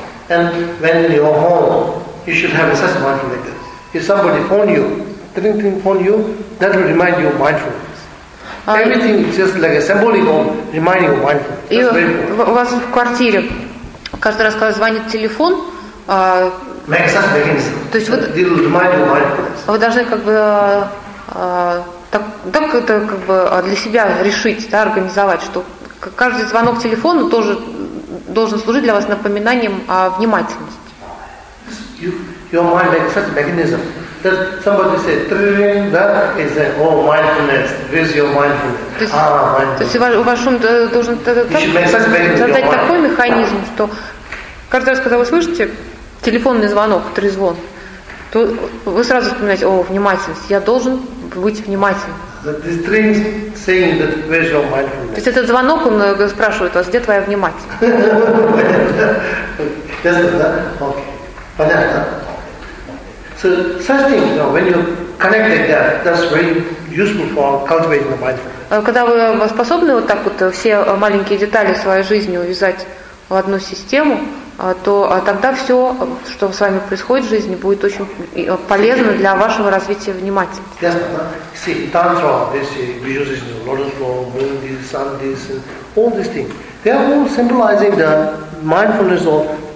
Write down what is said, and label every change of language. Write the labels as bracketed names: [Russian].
[English] And when you're home, you should have a sense of mindfulness. If somebody phone you, ring phone you, that will remind you of mindfulness. Everything is just like a symbolic of reminding of mindfulness. [Russian] У вас в квартире каждый раз, когда звонит телефон, то есть вы должны как бы так это как бы для себя решить, да, организовать, что каждый звонок телефона тоже должен служить для вас напоминанием о внимательности. [English] Your mind is such a mechanism. That somebody said, "Tring, that is a oh mindfulness. Where's your mindfulness? Ah, mindfulness." [Russian] То есть у вашего должен создать такой механизм, что каждый раз, когда вы слышите телефонный звонок, трезвон, то вы сразу вспоминаете: "О, внимательность. Я должен быть внимательным." [English] This tring saying that where's your mindfulness? [Russian] То есть этот звонок он спрашивает вас: "Где твоя внимательность?" [English] Yes, okay. [Russian] Понятно. [English] So such thing, you know, when you connect like that, that's very useful for cultivating the mindfulness. [Russian] Когда вы способны вот так вот все маленькие детали своей жизни увязать в одну систему, то тогда все, что с вами происходит в жизни, будет очень полезно для вашего развития внимательности. [English] Yes, see, tantra, this we use this lotus flow, moon, this, sun, this, all these things. They are all symbolizing the mindfulness of